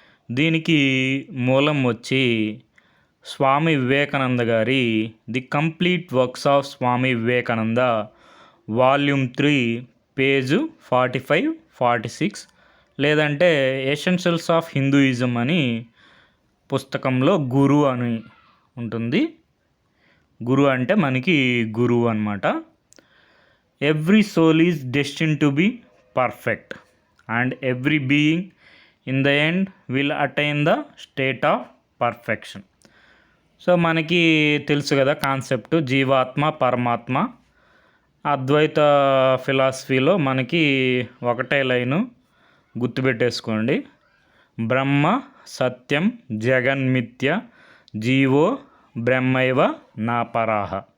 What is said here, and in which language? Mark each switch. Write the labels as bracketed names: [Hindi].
[Telugu] దీనికి మూలం వచ్చి స్వామి వివేకానంద గారి the complete works of Swami Vivekananda volume 3 page 45, 46 లేదంటే ఎసెన్షియల్స్ ఆఫ్ హిందూయిజం అని పుస్తకంలో గురు అని ఉంటుంది. గురు అంటే మనకి గురువు అన్నమాట. [English] Every soul is destined to be perfect, and every being in the end will attain the state of perfection. [Telugu] So మనకి తెలుసు కదా కాన్సెప్ట్ జీవాత్మ పరమాత్మ. అద్వైత ఫిలాసఫీలో మనకి ఒకటే లైను గుర్తుపెట్టేసుకోండి, [Sanskrit] బ్రహ్మ సత్యం జగన్మిథ్య జీవో బ్రహ్మైవ నా పరాహ.